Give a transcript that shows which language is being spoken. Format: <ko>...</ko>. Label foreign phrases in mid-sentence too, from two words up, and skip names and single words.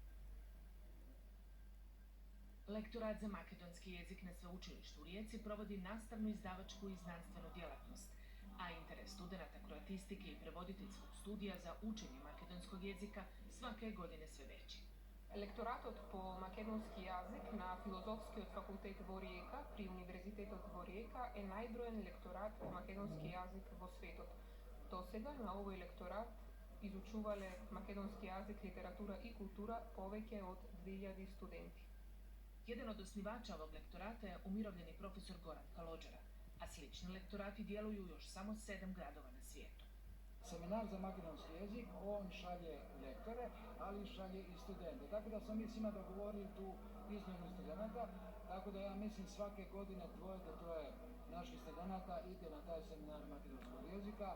<hr>Lektorat za makedonski jezik na Sveučilištu u Rijeci provodi nastavnu, izdavačku i znanstvenu djelatnost, a interes studenata kroatistike i prevoditeljskog studija za učenje makedonskog jezika svake je godine sve veći.</hr> <mk>Lektoратот по македонски јазик на Филозофскиот факултет во Риека при Универзитетот во Риека е најброен лекторат по македонски јазик во светот. Досега на овој лекторат изучувале македонски јазик, литература и култура повеќе од 2000 студенти.</mk> <hr>Jedan od osnivača ovog lektorata je umirovljeni profesor Goran Kalođera, a slični lektorati djeluju još samo 7 gradova na svijetu. Seminar za makedonski jezik, on šalje lektore, ali šalje i studente. Tako da smo mi svima dogovorili tu izmjenu studenta, tako da ja mislim svake godine 2 do 3 naših studenta ide na taj seminar makedonskog jezika.</hr>